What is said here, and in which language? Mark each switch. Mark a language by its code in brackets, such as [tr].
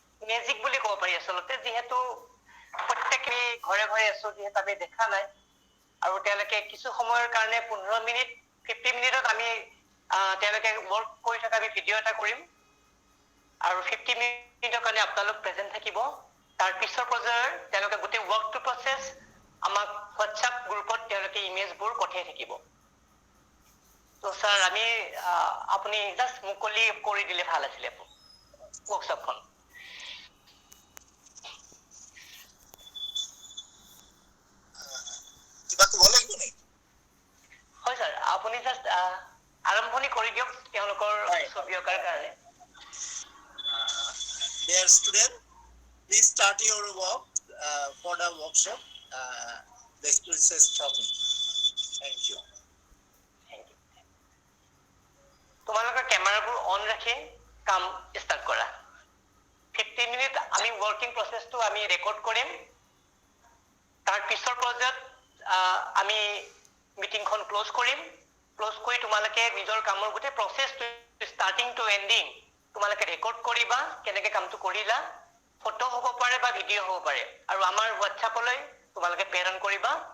[as] Magic বুলি ক'ব পাৰি আচলতে, যিহেতু প্ৰত্যেকে ঘৰে ঘৰে আছো, যিহেতু আমি দেখা নাই, আৰু তেওঁলোকে কিছু সময়ৰ কাৰণে 15 মিনিট 50 মিনিটত আমি তেওঁলোকে ওয়ার্ক কৰি থকা আমি ভিডিঅ' এটা কৰিম, আৰু 50 মিনিটৰ কাৰণে আপোনালোক প্ৰেজেন্ট থাকিব। তাৰ পিছৰ পৰ্যায়ৰ তেওঁলোকে গোটেই ওয়ার্কটো প্ৰসেস আমাক হোৱাটছআপ গ্ৰুপত তেওঁলোকে ইমেজবোৰ পঠাই থাকিব। তো স্যার আমি আপুনি জাস্ট মুকলি কৰি দিলে ভাল আছিলে ওয়ার্কশপখন। কিবা ক'ব লাগিব নেকি? হয় স্যার, আপুনি জাস্ট আৰম্ভণি কৰি দিয়ক তেওঁলোকৰ ছবি অঁকাৰ কাৰণে। [en] Dear student, please start your work for the workshop. The student says talking. Thank you. [as] তোমালোকৰ কেমেৰাবোৰ অন ৰাখি কাম ষ্টাৰ্ট কৰা। 50 মিনিট আমি ওয়ার্কিং প্রসেসটো আমি রেকর্ড কৰিম। তাৰ পিছৰ পৰ্যায়ত আমি মিটিংখন ক্লোজ কৰিম। ক্লোজ কৰি তোমালোকে নিজৰ কামৰ গোটেই প্ৰসেসটো [en] starting to ending [as] তোমালোকে ৰেকৰ্ড কৰিবা, কেনেকৈ কামটো কৰিলা। ফটো হ'ব পাৰে বা ভিডিঅ' হ'ব পাৰে, আৰু আমাৰ হোৱাটছআপলৈ তোমালোকে প্ৰেৰণ কৰিবা।